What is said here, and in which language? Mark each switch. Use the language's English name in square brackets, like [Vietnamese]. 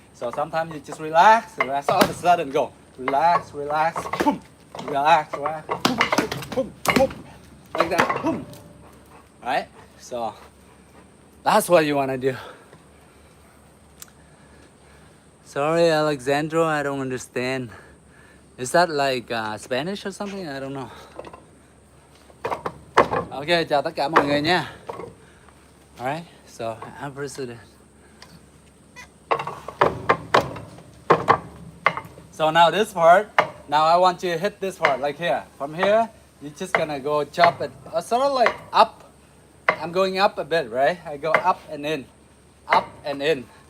[English] So sometimes you just relax, all of a sudden go relax, boom, relax, boom, boom, boom, like that, boom, right? So that's what you want to do. Sorry, Alexandro, I don't understand. Is that like Spanish or something? I don't know. [Vietnamese] Ok, chào tất cả mọi người nha. [English] Alright, so I'm president. So now this part, now I want you to hit this part, like here. From here, you're just gonna go chop it, sort of like up. I'm going up a bit, right? I go up and in, up and in.